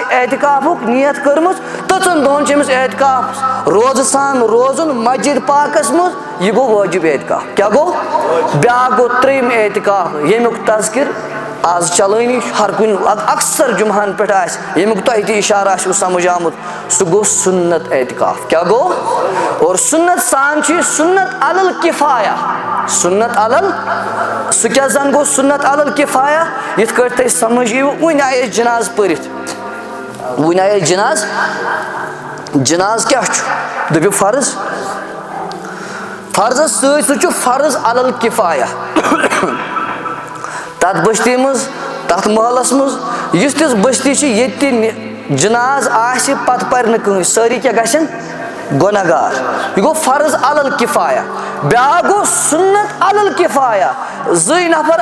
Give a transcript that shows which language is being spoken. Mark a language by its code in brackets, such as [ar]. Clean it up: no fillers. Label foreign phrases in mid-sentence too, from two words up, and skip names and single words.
[ks] اعتکافُک نیت کٔرمٕژ تۭژن دۄہن چھِ أمِس اعتکاف روزٕ سان روزُن مسجد پاکس منٛز یہِ گوٚو وٲجِب اعتکاف کیاہ گوٚو بیاکھ گوٚو 3 اعتکاف ییٚمیُک تذکر آز چلٲنی ہر کُنہِ اکثر جمعہن پٮ۪ٹھ آسہِ ییٚمیُک تۄہہِ تہِ اِشارٕ آسِوٕ سمجھ آمُت سُہ گوٚو سُنت اعتکاف کیاہ گوٚو اور سُنت سان چھُ یہِ سُنت علل کِفایہ سُنت علل سُہ کیاہ زن گوٚو سُنت علل کِفایہ یِتھ کٲٹھۍ تۄہہِ سمجھ یِیوٕ وُنہِ آیہِ أسۍ جناز پٔرِتھ وُنہِ آیہِ أسۍ جناز کیاہ چھُ دٔپِو فرض فرضس سۭتۍ سۭتۍ چھُ فرض علل کِفایہ تتھ بستی منٛز تتھ محلس منٛز یُس تِژھ بستی چھِ ییٚتہِ تہِ جناز آسہِ پتہٕ پرِ نہٕ کٕہٕنۍ سٲری کیاہ گژھن گۄنہگار یہِ گوٚو فرض علل کِفایہ بیاکھ گوٚو سُنت علل کِفایہ 2 نفر